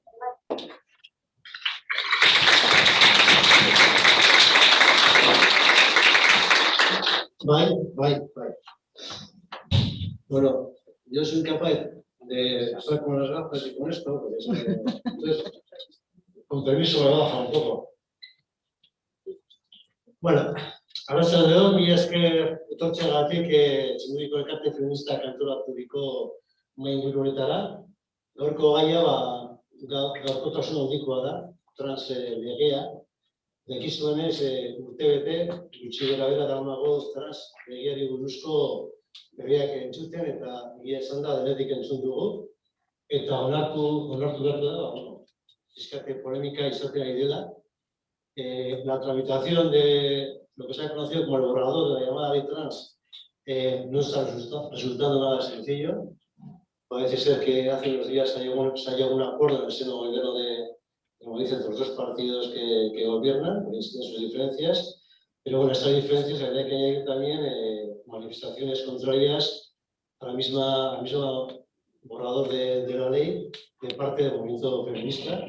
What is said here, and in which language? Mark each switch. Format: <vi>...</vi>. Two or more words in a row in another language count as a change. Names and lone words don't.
<es>Bye. Bueno, yo soy capaz de estar con las gafas y con esto, porque es que, entonces, con permiso me baja un poco.</es> <eu>Bueno, arratsalde mila esker etortzeagatik Txingudiko elkarte feminista kantoratuko mahai inguru honetara. Gaurko gaia gaurkotasun handikoa da, trans legea. Dakizuenez, urtebete, gutxi gorabehera daramago trans legeari buruzko berriak entzuten eta egia esan da denetik entzun dugu. Eta onartu behar da, fiskate polémica izaten ari dela.</eu> <es>La tramitación de lo que se ha conocido como el borrador de la llamada ley trans no está resultando nada sencillo. Parece ser que hace unos días se ha llegado a un acuerdo en el seno del gobierno de, como dicen, los dos partidos que gobiernan, tienen sus diferencias, pero bueno, estas diferencias habría que añadir también manifestaciones contrarias al mismo borrador de la ley de parte del movimiento feminista.</es>